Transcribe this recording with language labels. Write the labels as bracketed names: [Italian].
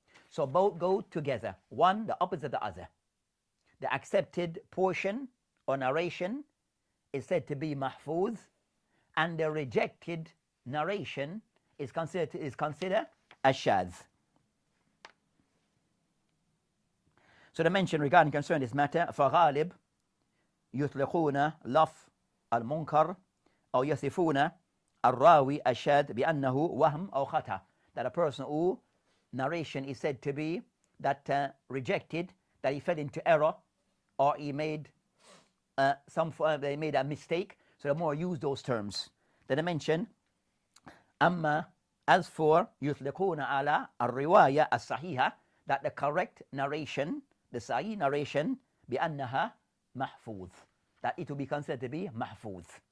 [English] So both go together, one the opposite of the other. The accepted portion or narration is said to be mahfuz, and the rejected narration is considered as shadh. So the mention regarding concerning this matter, [Arabic] فغالب يطلقون لفظ المنكر أو يصفون الراوي الشاذ بأنه وهم أو خطأ. [English] That a person who narration is said to be that rejected, that he fell into error, or he made they made a mistake. So the more use those terms. Then I mention [Arabic] أما [English] as for [Arabic] يطلقون على الرواية الصحيحة, [English] that the correct narration, the sahih narration, [Arabic] بأنها محفوظ, [English] that it will be considered to be mahfuz.